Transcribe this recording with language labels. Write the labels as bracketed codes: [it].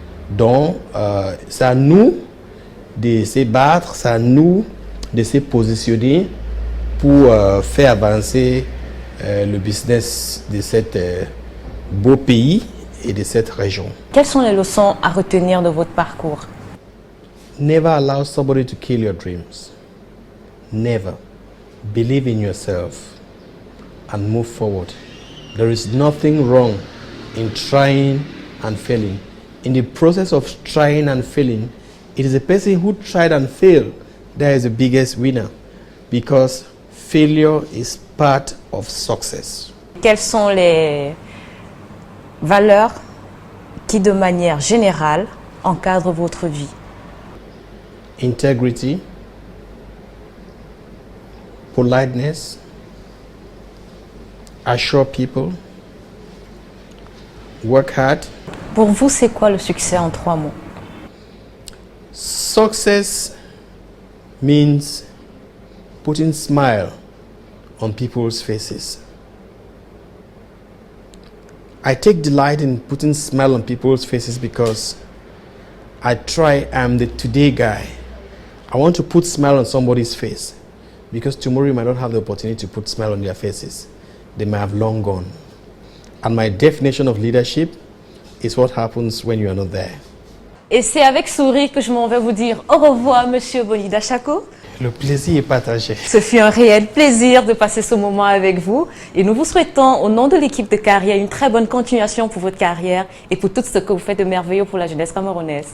[fr] Donc, c'est à nous de se battre, c'est à nous de se positionner pour faire avancer le business de cet beau pays et de cette région. Quelles sont les leçons à retenir de votre parcours? [en] Never allow somebody to kill your dreams. Never. Believe in yourself and move forward. There is nothing wrong in trying and failing. In the process of trying and failing, it is the person who tried and failed that is the biggest winner, because failure is part of success. [fr] Quelles sont les valeurs qui, de manière générale, encadrent votre vie? [en] Integrity, politeness, assure people, work hard. [fr] Pour vous, c'est quoi le succès en 3 mots? [en] Success means putting smile on people's faces. I take delight in putting smile on people's faces because I'm the today guy. I want to put smile on somebody's face because tomorrow you might not have the opportunity to put smile on their faces. They might have long gone. And my definition of leadership is what happens when you are not there. [fr] Et c'est avec sourire que je m'en vais vous dire au revoir, Monsieur Boni Dachako. Le plaisir est partagé. Ce fut un réel plaisir de passer ce moment avec vous. Et nous vous souhaitons, au nom de l'équipe de Carrières, une très bonne continuation pour votre carrière et pour tout ce que vous faites de merveilleux pour la jeunesse camerounaise.